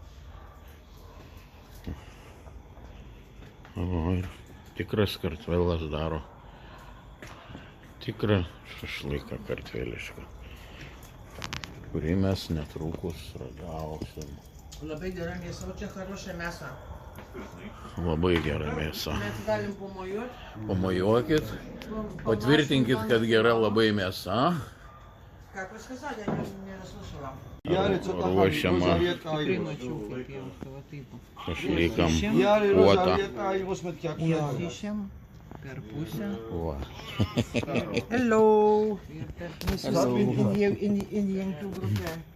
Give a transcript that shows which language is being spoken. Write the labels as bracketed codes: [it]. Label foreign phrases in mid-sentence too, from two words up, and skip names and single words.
[lt] O, ir tikras Kartvelas daro tikrą šašlyką kartvelišką, kurį mes netrukus ragausim. Labai gera mėsa, o čia хорошая mėsa. Labai gera mėsa. Mes galim pamojuoti. Pamojuokit, patvirtinkit, kad gera labai mėsa. [ru] Как вы сказали, я не расслышала. [lt] Ruošiama šašlykam puota. Išėm per pusę. Va. Hello. Indian grupė.